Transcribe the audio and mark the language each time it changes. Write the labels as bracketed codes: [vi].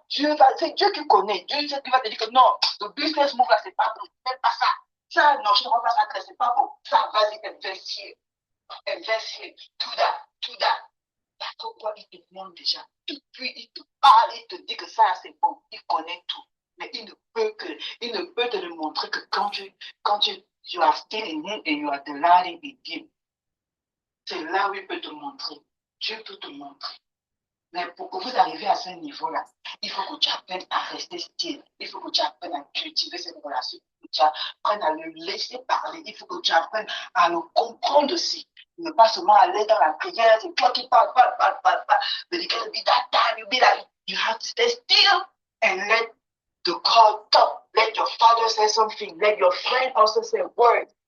[fr] C'est Dieu qui connaît. Dieu qui va te dire que non, le business move là, c'est pas bon. Fais pas ça. Ça, non, je ne vois pas ça, c'est pas bon. Ça, vas-y, investir. Investir. Tout that, tout that. Parce que quoi, il te demande déjà. Puis il te parle, il te dit que ça, c'est bon. Il connaît tout. Mais il ne peut te le montrer que quand [en] you are still in him and you are delighting in him. [fr] C'est là où il peut te montrer. Dieu peut te montrer. Mais pour que vous arriviez à ce niveau-là, il faut que tu apprennes à rester still. Il faut que tu apprennes à cultiver cette relation. Il faut que tu apprennes à le laisser parler. Il faut que tu apprennes à le comprendre aussi. Ne pas seulement aller dans la prière, c'est toi qui parles. [en] But it can be that time, you have to stay still and let the God talk. Let your father say something. Let your friend also say a word.